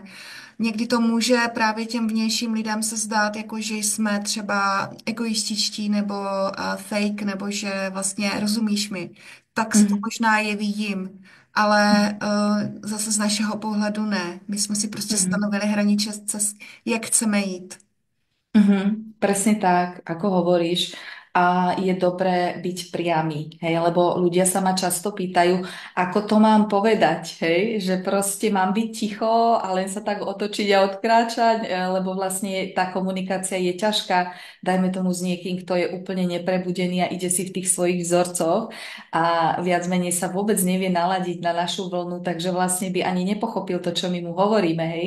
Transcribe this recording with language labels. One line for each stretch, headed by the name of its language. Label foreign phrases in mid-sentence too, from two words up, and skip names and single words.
Czech: Někdy to může právě těm vnějším lidem se zdát, jako že jsme třeba egoističtí nebo fake, nebo že vlastně rozumíš mi. Tak se to Mhm. možná jeví jim, ale zase z našeho pohledu ne. My jsme si prostě Mhm. stanovili hranice, jak chceme jít.
Slovak: Presne tak, ako hovoríš. A je dobré byť priamy, hej, lebo ľudia sa ma často pýtajú, ako to mám povedať, hej, že proste mám byť ticho a len sa tak otočiť a odkráčať, lebo vlastne tá komunikácia je ťažká, dajme tomu s niekým, kto je úplne neprebudený a ide si v tých svojich vzorcoch a viac menej sa vôbec nevie naladiť na našu vlnu, takže vlastne by ani nepochopil to, čo my mu hovoríme, hej.